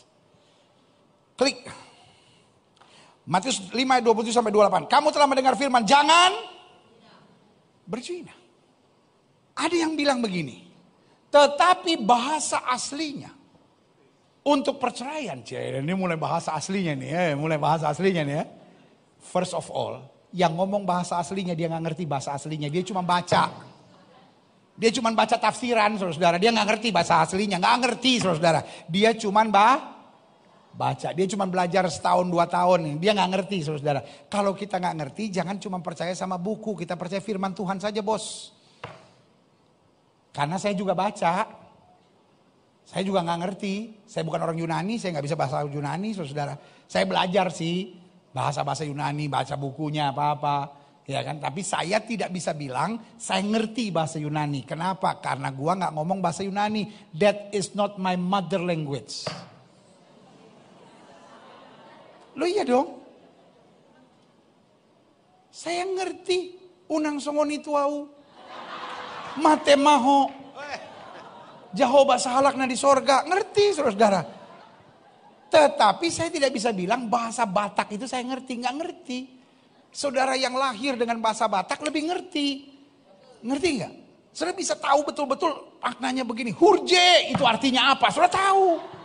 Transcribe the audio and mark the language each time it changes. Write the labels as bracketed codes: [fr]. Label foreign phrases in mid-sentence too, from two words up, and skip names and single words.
[id] Klik. Matius 5 ayat 27-28. Kamu telah mendengar firman, jangan berzina. Ada yang bilang begini. Tetapi bahasa aslinya untuk perceraian, ini mulai bahasa aslinya nih, ya. [en] First of all, [id] yang ngomong bahasa aslinya dia nggak ngerti bahasa aslinya, dia cuma baca. Dia cuma baca tafsiran, saudara. Dia nggak ngerti bahasa aslinya, nggak ngerti, saudara. Dia cuma baca, dia cuma belajar setahun 2 tahun, dia nggak ngerti, saudara. Kalau kita nggak ngerti, jangan cuma percaya sama buku, kita percaya firman Tuhan saja, bos. Karena saya juga baca, saya juga nggak ngerti. Saya bukan orang Yunani, saya nggak bisa bahasa Yunani, saudara. Saya belajar sih bahasa Yunani, baca bukunya apa-apa, ya kan. Tapi saya tidak bisa bilang saya ngerti bahasa Yunani. Kenapa? Karena gua nggak ngomong bahasa Yunani. [en] That is not my mother language. [id] Lo iya dong. Saya ngerti. [bbc] Unang songoni tuau. Mate maho. Jehovah sahalakna di sorga. [id] Ngerti saudara-saudara. Tetapi saya tidak bisa bilang bahasa Batak itu saya ngerti. Nggak ngerti. Saudara yang lahir dengan bahasa Batak lebih ngerti. Ngerti nggak? Saudara bisa tahu betul-betul maknanya begini. Hurje itu artinya apa? Saudara tahu.